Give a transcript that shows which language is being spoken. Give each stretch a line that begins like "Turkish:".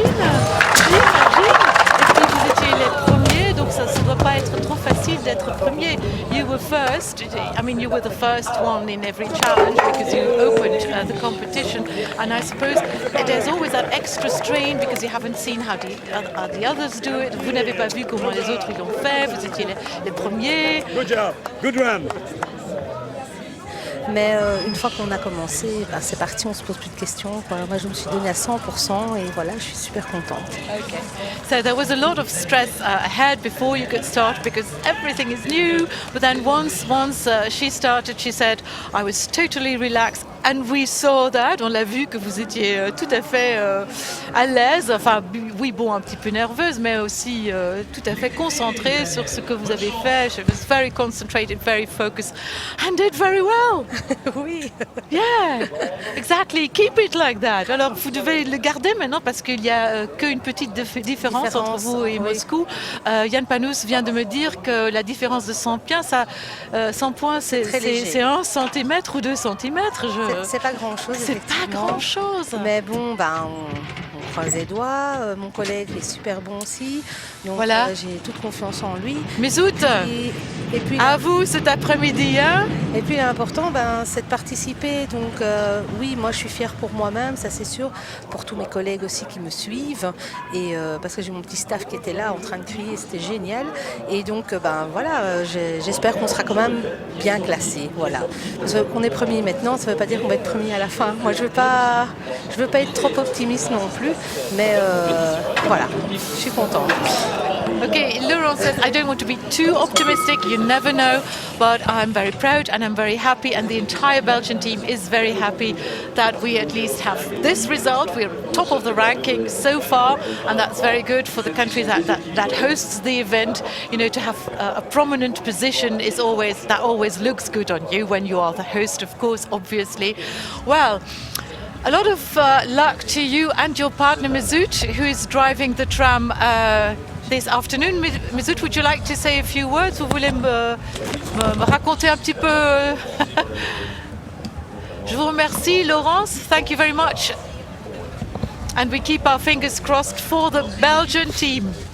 French: Et puis vous étiez les premiers, donc ça ne doit pas être trop facile d'être premier.
English: You were first. I mean, you were the first one in every challenge because you opened the competition. And I suppose there's always that extra strain because you haven't seen how the others do it.
French: Vous n'avez pas vu comment les autres l'ont fait. Vous étiez les premiers.
English: Good job. Good run.
French: Mais une fois qu'on a commencé, ben, c'est parti, on se pose plus de questions. Quoi. Moi, je me suis donnée à 100% et voilà, je suis super contente.
English: Okay. So there was a lot of stress ahead before you could start because everything is new. But then once she started, she said, I was totally relaxed. And we saw that,
French: on l'a vu que vous étiez tout à fait à l'aise, enfin oui bon un petit peu nerveuse, mais aussi tout à fait concentrée sur ce que vous avez fait.
English: She was very concentrated, very focused, and did very well.
French: Oui.
English: Yeah, exactly. Keep it like that.
French: Alors vous devez le garder maintenant parce qu'il n'y a qu'une petite différence entre vous et Moscou. Jan Panous vient de me dire que la différence de 100 points, c'est 1 centimètre ou 2 centimètres. C'est pas grand-chose. C'est pas grand-chose. Mais bon, ben, on croise les doigts. Mon collègue est super bon aussi. Donc voilà. J'ai toute confiance en lui. Mesout, et puis, à vous cet après-midi. Hein. Et puis l'important, ben, c'est de participer. Donc oui, moi je suis fière pour moi-même, ça c'est sûr. Pour tous mes collègues aussi qui me suivent. Et parce que j'ai mon petit staff qui était là en train de crier, c'était génial. Et donc ben voilà, j'espère qu'on sera quand même bien classé. Voilà. Parce qu'on est premier maintenant, ça ne veut pas dire qu'on va être premier à la fin. Moi je veux pas être trop optimiste non plus. Mais voilà, je suis contente.
English: Okay, Laurent says, I don't want to be too optimistic, you never know, but I'm very proud and I'm very happy and the entire Belgian team is very happy that we at least have this result. We're top of the ranking so far and that's very good for the country that hosts the event. You know, to have a prominent position is always looks good on you when you are the host, of course, obviously. Well, a lot of luck to you and your partner Mesout, who is driving the tram this afternoon. Mesout, would you like to say a few words?
French: Vous voulez me raconter un petit peu? Je vous remercie, Laurence.
English: Thank you very much. And we keep our fingers crossed for the Belgian team.